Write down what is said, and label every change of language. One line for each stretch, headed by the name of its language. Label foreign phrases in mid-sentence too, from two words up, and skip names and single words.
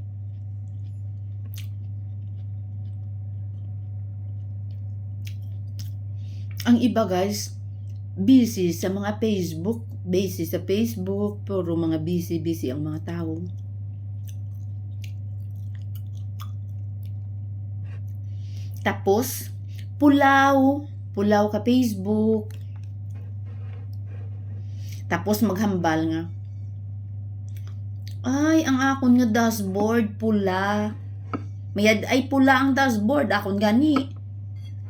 Filipino: Ang iba guys, busy sa mga Facebook. Busy sa Facebook. Puro mga busy ang mga tao. Tapos,
Hiligaynon: pulaw ka Facebook. Tapos maghambal nga. Ay, ang akon nga dashboard pula. Mayad ay pula ang dashboard akon gani.